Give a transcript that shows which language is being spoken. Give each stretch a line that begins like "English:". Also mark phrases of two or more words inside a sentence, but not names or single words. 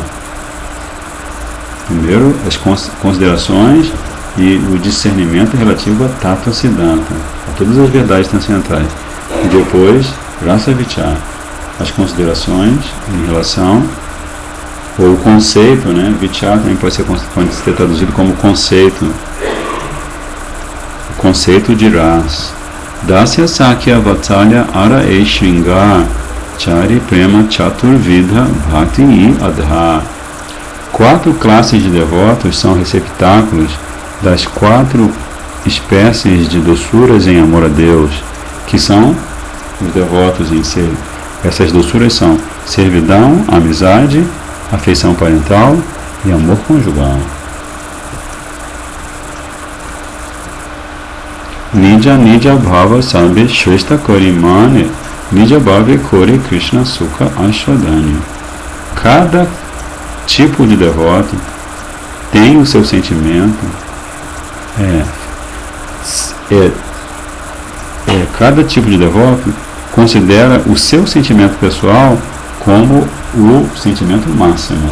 Portuguese: Primeiro, as considerações e o discernimento relativo a
Sanskrit: तत्त्व सिद्धान्त,
Portuguese: a todas as verdades transcendentais. E depois,
Sanskrit: रस विचार,
Portuguese: as considerações em relação, ou o conceito, né? Vichar também pode ser traduzido como conceito, o conceito de Ras.
Bangla: দাস্য সখ্য বাৎসল্য আর এ শৃঙ্গার চারি প্রেম চতুর্বিধ ভক্ত ই আধার.
Portuguese: 4 classes de devotos são receptáculos das 4 espécies de doçuras em amor a Deus, que são os devotos em si. Essas doçuras são servidão, amizade, afeição parental e amor conjugal.
Bangla: নিজ নিজ ভাব সবে শ্রেষ্ঠ করি মানে নিজ ভাবে করে কৃষ্ণ সুখ আস্বাদনি.
Portuguese: Cada tipo de devoto tem o seu sentimento, cada tipo de devoto considera o seu sentimento pessoal como o sentimento máximo.